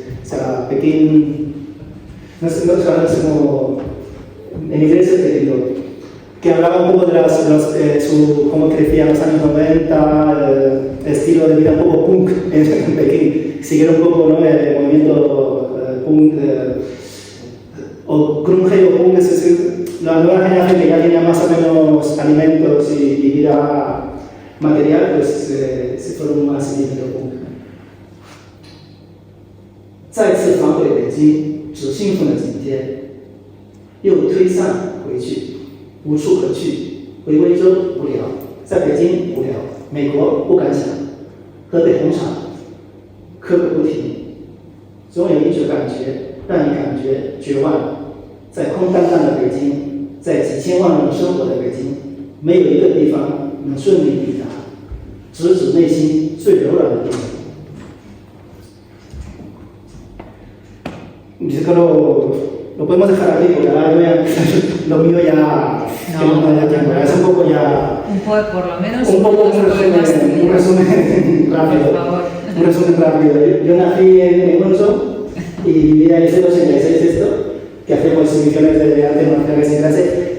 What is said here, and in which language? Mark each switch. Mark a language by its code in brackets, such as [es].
[es] O sea, Pekín, no sé cómo, en inglés es Peking Doll, que hablaba un poco de cómo crecía en los años 90, el estilo de vida un poco punk en Pekín, siguieron un poco, ¿no?, el movimiento punk, o grunge o punk, es decir, la nueva generación que ya tenía más o menos alimentos y vida material, pues se fueron más en el punk. [zh] 再次返回北京，只兴奋了几天，又推散回去，无处可去。回温州无聊，在北京无聊，美国不敢想，河北红场刻个不停，总有一种感觉让你感觉绝望。在空荡荡的北京，在几千万人生活的北京，没有一个地方能顺利抵达，直指内心最柔软的地方。 [es] Dice que lo podemos dejar aquí porque ahora lo mío ya es un poco ya. Por lo menos un resumen rápido. Por favor. Un resumen rápido. Yo nací en Monzo y viví ahí desde los 86 esto, que hacemos exhibiciones de arte marciales en clase.